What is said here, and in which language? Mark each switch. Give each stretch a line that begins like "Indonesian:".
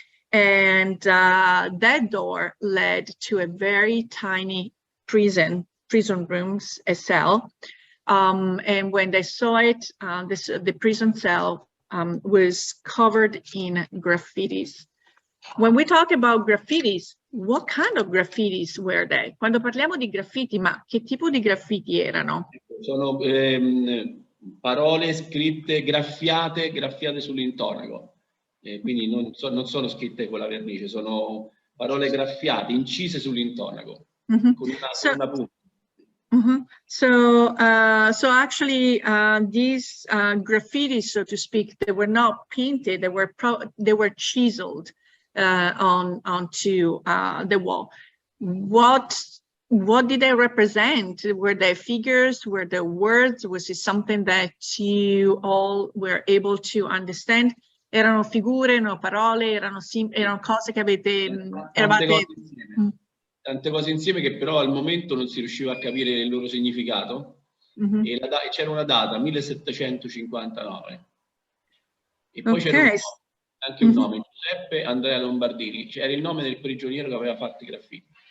English: And that door led to a very tiny prison rooms, a cell. And when they saw it, the prison cell was covered in graffitis. When we talk about graffitis, what kind of graffitis were they?
Italian: Quando parliamo di graffiti, ma che tipo di graffiti erano? Sono parole scritte, graffiate sull'intonaco. Quindi non sono scritte con la vernice, sono parole graffiate, incise sull'intonaco, con una punta.
English: So actually, these graffitis, so to speak, they were not painted; they were chiseled onto the wall. What did they represent? Were they figures? Were they words? Was it something that you all were able to understand?
Italian: Erano figure, erano parole, erano cose che avete eravate. Tante cose insieme che però al momento non si riusciva a capire il loro significato, e c'era una data, 1759, e poi c'era anche un nome, Giuseppe Andrea Lombardini, c'era il nome del prigioniero che aveva fatto i graffiti.